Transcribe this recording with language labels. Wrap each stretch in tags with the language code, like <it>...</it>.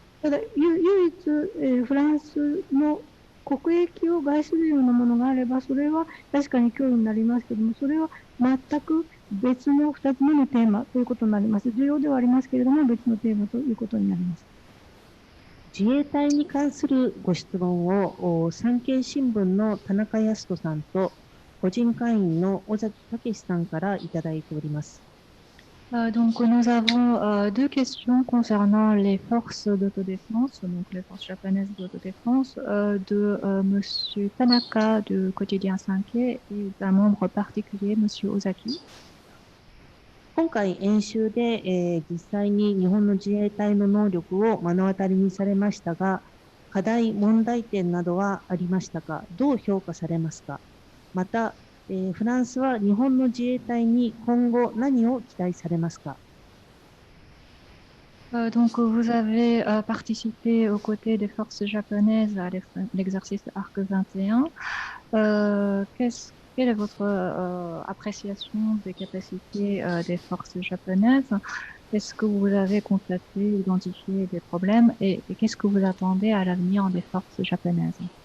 <ja>ただ、唯一、フランスの国益を害するようなものがあれば、それは確かに脅威になりますけれども、それは全く別の2つ目のテーマということになります。重要ではありますけれども、別のテーマということになります。自衛隊に関するご質問を産経新聞の田中康人さんと個人会員の尾崎武さんからいただいております。</ja> <fr>Donc nous avons deux questions concernant les forces d'autodéfense, donc les forces japonaises d'autodéfense, de Monsieur Tanaka du quotidien Sankei et d'un membre particulier, Monsieur Ozaki.</fr> <ja>今回演習で、実際に日本の自衛隊の能力を目の当たりにされましたが、課題、問題点などはありましたか？どう評価されますか？また、フランスは日本の自衛隊に今後何を期待されますか？</ja> <fr>Donc vous avez participé aux côtés des forces japonaises à l'exercice Arc 21. Quelle est votre appréciation des capacités des forces japonaises? Est-ce que vous avez constaté, identifié des problèmes et qu'est-ce que vous attendez à l'avenir des forces japonaises?</fr>